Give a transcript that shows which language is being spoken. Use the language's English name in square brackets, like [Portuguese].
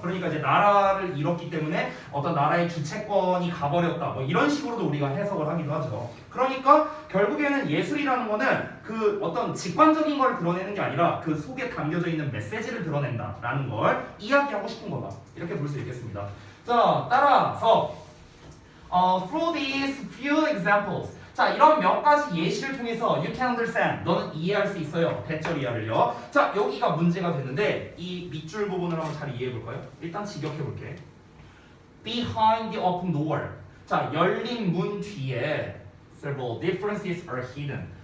[Korean] 그러니까 이제 나라를 잃었기 때문에 어떤 나라의 주체권이 가버렸다. 뭐 이런 식으로도 우리가 해석을 하기도 하죠. 그러니까 결국에는 예술이라는 거는 그 어떤 직관적인 걸 드러내는 게 아니라 그 속에 담겨져 있는 메시지를 드러낸다라는 걸 이야기하고 싶은 거다. 이렇게 볼 수 있겠습니다. 자, 따라서 [English] through these few examples. [Korean] 자, 이런 몇 가지 예시를 통해서 [English] you can understand, [Korean] 너는 이해할 수 있어요. 대절 이하를요. 자, 여기가 문제가 됐는데 이 밑줄 부분을 한번 잘 이해해 볼까요? 일단 직역해 볼게. [English] Behind the open door. [Korean] 자, 열린 문 뒤에 [English] several differences are hidden.